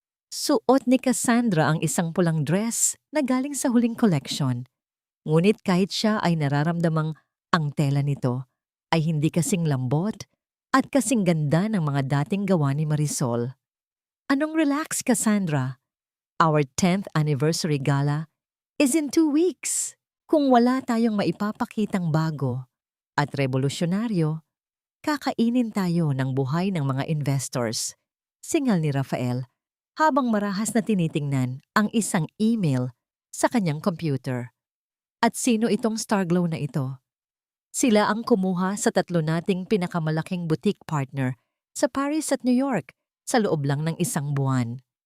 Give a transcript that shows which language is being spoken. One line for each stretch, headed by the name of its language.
Filipino: Suot ni Cassandra ang isang pulang dress na galing sa huling collection. Ngunit kahit siya ay nararamdamang ang tela nito ay hindi kasing lambot at kasing ganda ng mga dating gawa ni Marisol. Anong relax, Cassandra?
English: Our 10th anniversary gala is in 2 weeks.
Filipino: Kung wala tayong maipapakitang bago at revolusyonaryo, kakainin tayo ng buhay ng mga investors. Singal ni Rafael habang marahas na tinitingnan ang isang email sa kanyang computer. At sino itong Starglow na ito? Sila ang kumuha sa tatlo nating pinakamalaking boutique partner sa Paris at New York sa loob lang ng 1 buwan.